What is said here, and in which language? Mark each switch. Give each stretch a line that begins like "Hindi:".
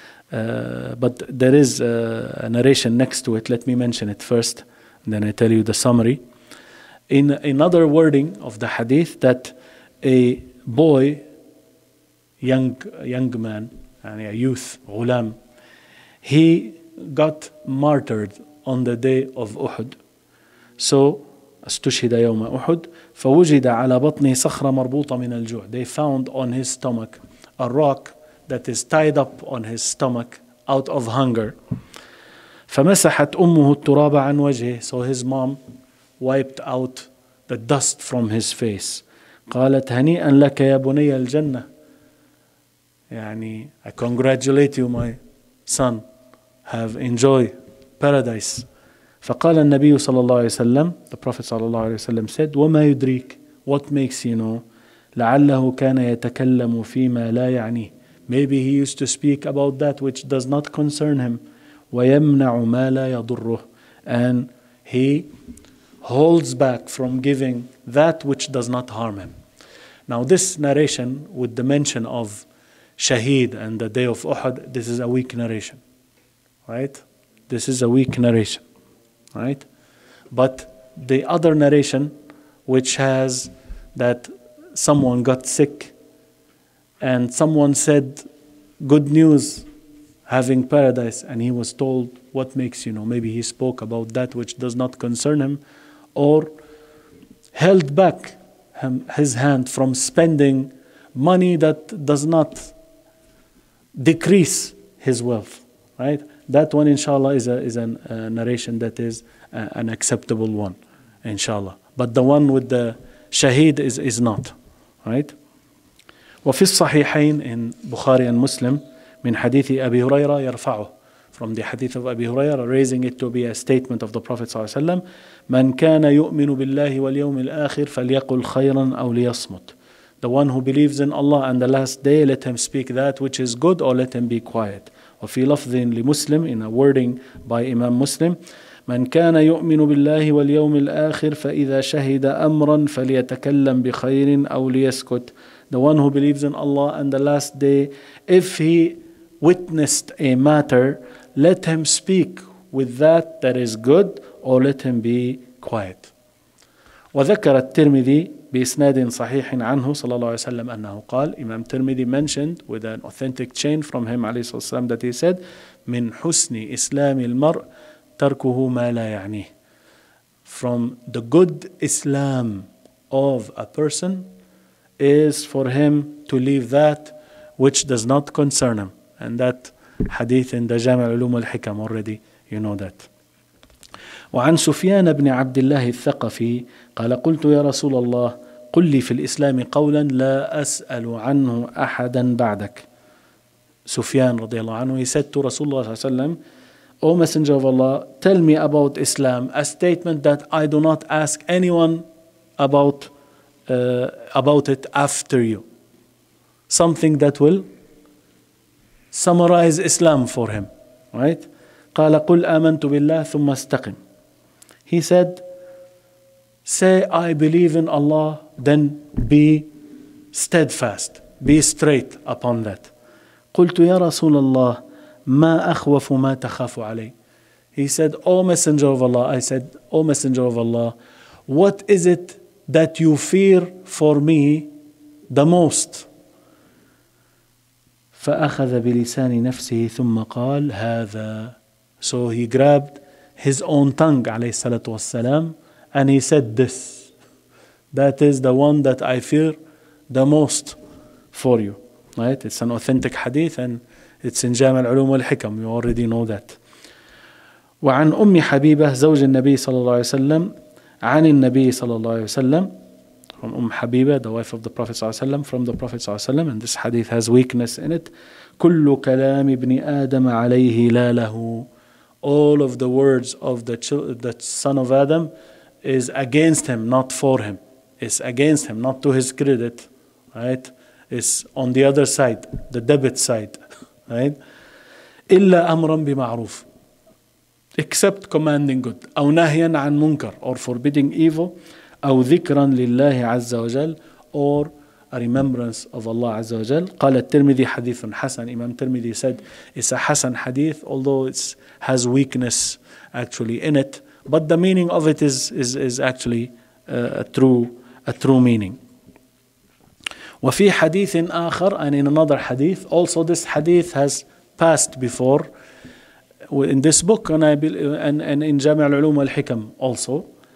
English: But there is a narration next to it. Let me mention it first, and then I tell you the summary. In another wording of the hadith, that a boy, young man, and a youth, ghulam, he got martyred on the day of Uhud.
Arabic: So, استشهد يوم أحد فوجد على بطنه صخرة مربوطة من الجوع.
English: They found on his stomach a rock that is tied up on his stomach out of hunger.
Arabic: فمسحت أمه التراب عن وجهه.
English: So his mom wiped out the dust from his face.
Arabic: قالت هنيئا لك يا بني الجنة.
English: يعني I congratulate you my son, have enjoyed paradise.
Arabic: فقال النبي صلى الله عليه وسلم,
English: the Prophet
Arabic: صلى الله عليه وسلم said, وما يدريك,
English: what makes you know,
Arabic: لعله كان يتكلم فيما لا يعنيه.
English: Maybe he used to speak about that which does not concern him.
Arabic: ويمنع ما لا يضره,
English: and he holds back from giving that which does not harm him. Now this narration with the mention of Shaheed and the day of Uhud, this is a weak narration, right? This is a weak narration. Right? But the other narration, which has that someone got sick and someone said, good news, having paradise, and he was told, what makes you know? Maybe he spoke about that which does not concern him, or held back his hand from spending money that does not decrease his wealth. Right? That one, inshallah, is a narration that is an acceptable one, inshallah. But the one with the shaheed is not, right?
Arabic: وفي الصحيحين
English: in Bukhari and Muslim
Arabic: من حديث أبي هريرة يرفعه,
English: from the hadith of Abi Hurairah, raising it to be a statement of the Prophet
Arabic: صلى الله عليه وسلم, من كان يؤمن بالله واليوم الآخر فليقل خيرا أو ليصمت.
English: The one who believes in Allah and the last day, let him speak that which is good, or let him be quiet.
Arabic: وفي لفظ لمسلم,
English: in a wording by Imam Muslim,
Arabic: من كان يؤمن بالله واليوم الآخر فإذا شهد أمرا فليتكلم بخير أو ليسكت.
English: The one who believes in Allah and the last day, if he witnessed a matter, let him speak with that is good, or let him be quiet.
Arabic: وذكر الترمذي بإسناد صحيح عنه صلى الله عليه وسلم أنه قال,
English: Imam Tirmidhi mentioned with an authentic chain from him عليه الصلاة والسلام that he said,
Arabic: من حسن إسلام المرء تركه ما لا يعنيه.
English: From the good Islam of a person is for him to leave that which does not concern him. And that hadith in the Jami' al-Ulum al-Hikam, already you know that.
Arabic: وعن سفيان بن عبد الله الثقفي قال قلت يا رسول الله قل لي في الإسلام قولا لا أسأل عنه أحدا بعدك.
English: Sufyan radiallahu anhu, he said to Rasulullah sallallahu alaihi wasallam, O Messenger of Allah, tell me about Islam, a statement that I do not ask anyone about it after you. Something that will summarize Islam for him, right?
Arabic: قال قل آمنت بالله ثم استقم.
English: He said, say I believe in Allah, then be steadfast, be straight upon that.
Arabic: قلت يا رسول الله ما أخوف ما تخاف علي.
English: He said, O Messenger of Allah, I said, O Messenger of Allah, what is it that you fear for me the most?
Arabic: فأخذ بلسان نفسه ثم قال هذا.
English: So he grabbed his own tongue عليه الصلاة والسلام and he said this. That is the one that I fear the most for you. Right? It's an authentic hadith and it's in Jami' al-Ulum wal-Hikam. You already know that.
Arabic: وعن أم حبيبة زوج النبي صلى الله عليه وسلم عن النبي صلى الله عليه وسلم,
English: from Habiba, the wife of the Prophet
Arabic: صلى الله عليه وسلم,
English: from the Prophet
Arabic: صلى الله عليه وسلم,
English: and this hadith has weakness in it.
Arabic: كل كلام ابن آدم عليه لا له.
English: All of the words of the son of Adam is against him, not for him. It's against him, not to his credit. Right? is on the other side, the debit side, right?
Arabic: إلا أمرا بمعروف,
English: except commanding good,
Arabic: أو نهيا عن منكر,
English: or forbidding evil,
Arabic: أو ذكرا لله عز وجل,
English: or a remembrance of Allah
Arabic: عز وجل. قال الترمذي حديث حسن.
English: Imam Tirmidhi said it's a Hasan hadith, although it has weakness actually in it, but the meaning of it is actually a true meaning.
Arabic: وفي حديث آخر,
English: and in another hadith, also this hadith has passed before in this book, and in Jami' al-Ulum wal-Hikam also.